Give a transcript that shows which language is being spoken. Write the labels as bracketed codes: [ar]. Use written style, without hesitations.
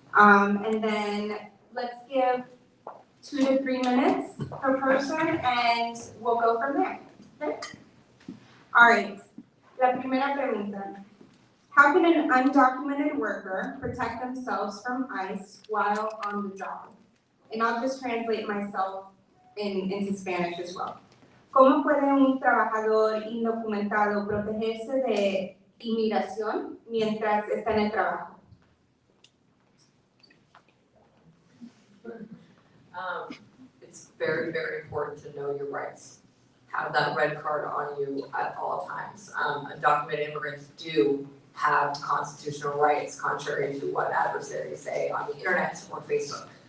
[en] And then let's give 2 to 3 minutes per person, and we'll go from there. Okay? All right. [es] La primera pregunta. [en] How can an undocumented worker protect themselves from ICE while on the job? And I'll just translate myself into Spanish as well. [es] ¿Cómo puede un trabajador indocumentado protegerse de inmigración mientras está en el trabajo? [en] It's very, very important to know your rights. Have that red card on you at all times. Undocumented immigrants do have constitutional rights, contrary to what adversaries say on the internet or Facebook.